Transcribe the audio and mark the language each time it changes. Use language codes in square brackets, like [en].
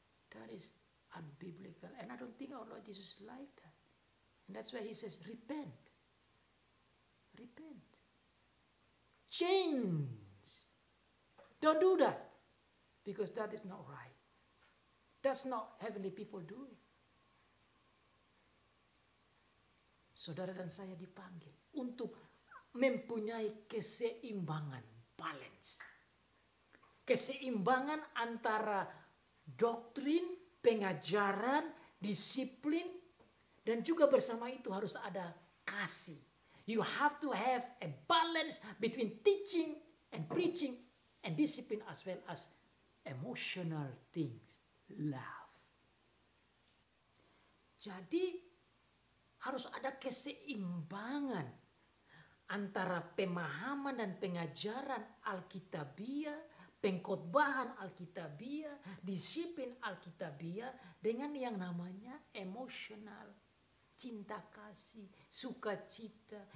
[en] That is unbiblical, and I don't think our Lord Jesus liked that. And that's why he says, repent. Repent. Change. Don't do that, because that is not right. That's not heavenly people doing. [id] Saudara dan saya dipanggil untuk mempunyai keseimbangan, balance. Keseimbangan antara doktrin, pengajaran, disiplin, dan juga bersama itu harus ada kasih. [en] You have to have a balance between teaching and preaching and discipline, as well as emotional things, love. [id] Jadi harus ada keseimbangan antara pemahaman dan pengajaran Alkitabiah, pengkhotbahan Alkitabiah, disiplin Alkitabiah, dengan yang namanya emosional, cinta kasih, sukacita.